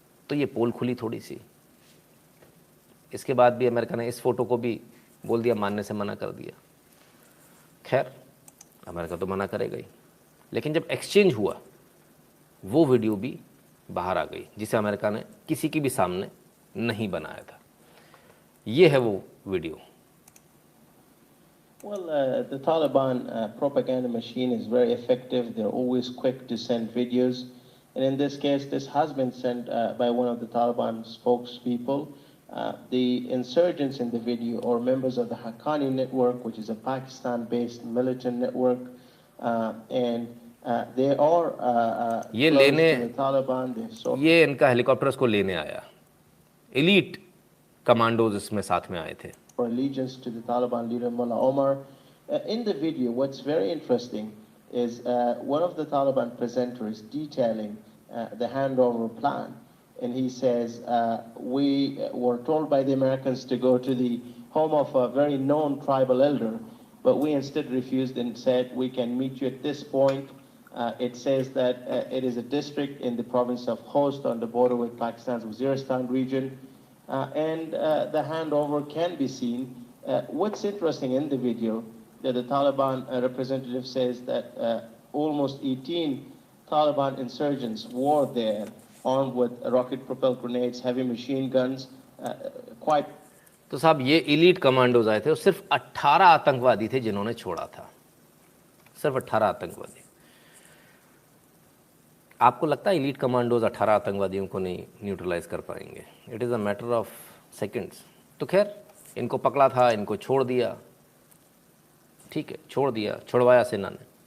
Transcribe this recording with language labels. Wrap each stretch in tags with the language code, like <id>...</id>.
<hi>तो ये पोल खुली थोड़ी सी। इसके बाद भी अमेरिका ने इस फोटो को भी बोल दिया, मानने से मना कर दिया। खैर अमेरिका तो मना करेगा ही, लेकिन जब एक्सचेंज हुआ वो वीडियो भी बाहर आ गई, जिसे अमेरिका ने किसी के भी सामने नहीं बनाया था। ये है वो video.</hi> <en>Well, the Taliban propaganda machine is very effective. They're always quick to send videos. And in this case, this has been sent by one of the Taliban spokespeople. The insurgents in the video are members of the Haqqani network, which is a Pakistan-based militant network. And they are</en> <hi>ये लेने,</hi> <en>to the Taliban.</en> <hi>ये इनका helicopter इसको लेने आया, elite commandos इसमें साथ में आए थे।</hi> <en>For allegiance to the Taliban leader Mullah Omar. In the video, what's very interesting is one of the Taliban presenters detailing the handover plan. and he says, we were told by the Americans to go to the home of a very known tribal elder, but we instead refused and said, we can meet you at this point. It says that it is a district in the province of Khost on the border with Pakistan's Waziristan region, and the handover can be seen. What's interesting in the video, that the Taliban representative says that almost 18 Taliban insurgents were there, armed with rocket-propelled grenades, heavy machine guns, quite.</en> <hi>तो साहब ये elite commandos आए थे और सिर्फ 18 आतंकवादी थे जिन्होंने छोड़ा था, सिर्फ 18 आतंकवादी। आपको लगता है इलीट कमांडोज 18 आतंकवादियों को नहीं न्यूट्रलाइज कर पाएंगे?</hi> <en>It is a matter of seconds.</en> <hi>तो खैर इनको पकड़ा था, इनको छोड़ दिया, ठीक है, छोड़ दिया, छुड़वाया सेना ने।</hi>